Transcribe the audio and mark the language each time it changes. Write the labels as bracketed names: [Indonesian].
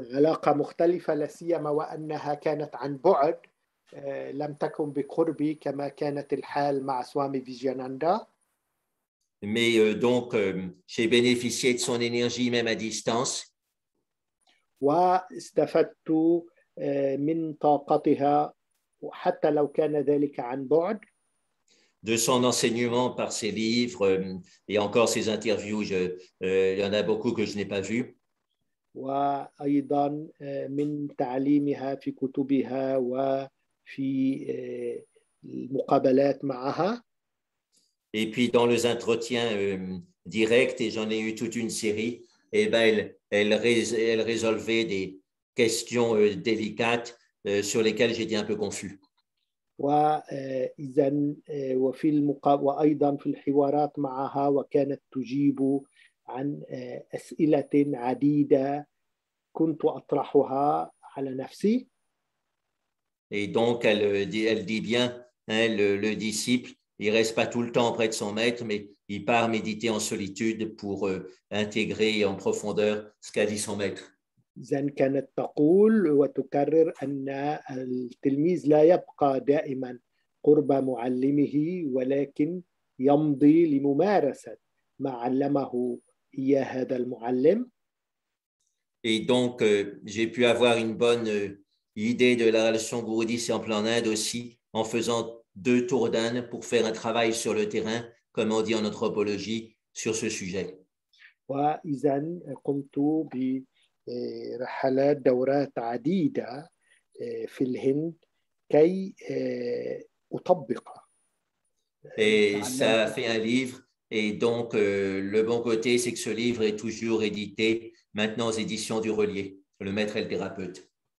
[Arabic] علاقة مختلفة لا سيما وأنها كانت عن بعد لم تكن بقربي كما كانت الحال مع سوامي فيجياناندا. [French] Mais donc j'ai bénéficié de son énergie même à distance. [Arabic] واستفدت من طاقتها حتى لو كان ذلك عن بعد. [French] de son enseignement par ses livres et encore ses interviews. Il y en a beaucoup que je n'ai pas vus. [Arabic] وأيضا من تعليمها في كتبها وفي المقابلات معها. [French] Et puis dans les entretiens directs, et j'en ai eu toute une série, et ben elle résolvait des questions délicates sur lesquelles j'étais un peu confus. [Arabic] وإذا وأيضا في الحوارات معها وكانت تجيب عن أسئلة عديدة كنت أطرحها على نفسي. [French] Et donc elle dit bien, hein, le disciple, il ne reste pas tout le temps auprès de son maître, mais il part méditer en solitude pour intégrer en profondeur ce qu'a dit son maître. [Arabic] إذن كانت تقول وتكرر أن التلميذ لا يبقى دائما قرب معلمه ولكن يمضي لممارسة ما علمه إياه هذا المعلم. [French] Et donc, j'ai pu avoir une bonne idée de la relation gourou-disciple en Inde aussi en faisant 2 tours d'Inde pour faire un travail sur le terrain, comme on dit en anthropologie, sur ce sujet. [Arabic] وإذن قمت برحلات دورات عديدة في الهند كي أطبق. [French] Et ça a fait un livre. Et donc, le bon côté, c'est que ce livre est toujours édité maintenant aux éditions du Relier, Le Maître et le Thérapeute.